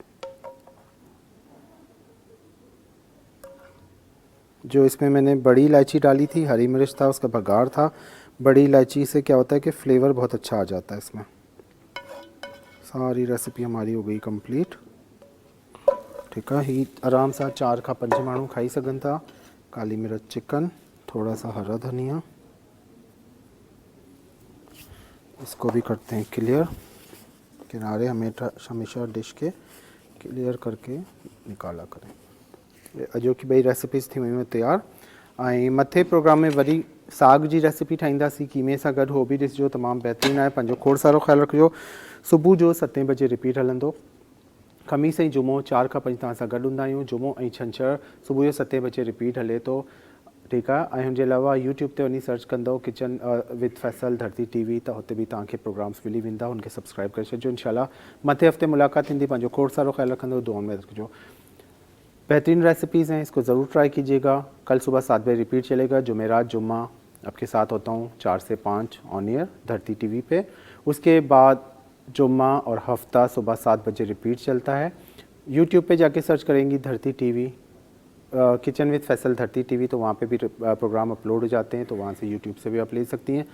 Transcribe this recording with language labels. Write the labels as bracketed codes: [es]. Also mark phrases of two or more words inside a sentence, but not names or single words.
[hi] जो इसमें मैंने बड़ी इलायची डाली थी, हरी मिर्च था, उसका बघार था। बड़ी इलायची से क्या होता है कि फ्लेवर बहुत अच्छा आ जाता है इसमें। सारी रेसिपी हमारी हो गई कंप्लीट, ठीक है। [sd] ही आराम सां 4 खां 5 माण्हू खाई सघनि था। [hi] काली मिर्च चिकन, थोड़ा सा हरा धनिया, इसको भी करते हैं क्लियर। किनारे हमेशा डिश के क्लियर करके निकाला करें। [sd] अॼो की ॿई रेसिपीज़ थी वियूं तैयार। ऐं मथे प्रोग्राम में वरी साग जी रेसिपी ठाहींदासीं कीमे सां गॾु, हो बि ॾिसिजो, तमामु बहितरीनु आहे। पंहिंजो खोड़ सारो ख़्यालु रखिजो। सुबुह जो 7 बजे रिपीट हलंदो। ख़मीस ऐं जुमो 4 खां 5 तव्हां सां गॾु हूंदा आहियूं। जुमो ऐं छंछरु सुबुह जो 7 बजे रिपीट हले थो, ठीकु आहे। ऐं हुनजे अलावा यूट्यूब ते वञी सर्च कंदो किचन विद फैसल धरती TV, त हुते बि तव्हांखे प्रोग्राम्स मिली वेंदा, हुनखे सब्सक्राइब करे छॾिजो। इंशाल्लाह मथे हफ़्ते मुलाक़ात थींदी। पंहिंजो खोड़ सारो ख़्यालु रखंदो, दुआ में रखिजो। [hi] बेहतरीन रेसिपीज़ हैं, इसको ज़रूर ट्राई कीजिएगा। कल सुबह 7 बजे रिपीट चलेगा। जुमेरात जुम्मा आपके साथ होता हूँ 4 से 5 [en] on air [hi] धरती TV पे। उसके बाद जुम्मा और हफ्ता सुबह 7 बजे रिपीट चलता है। यूट्यूब पे जाके सर्च करेंगी धरती TV किचन विद फैसल धरती TV, तो वहाँ पे भी प्रोग्राम अपलोड हो जाते हैं, तो वहाँ से यूट्यूब से भी आप ले सकती हैं।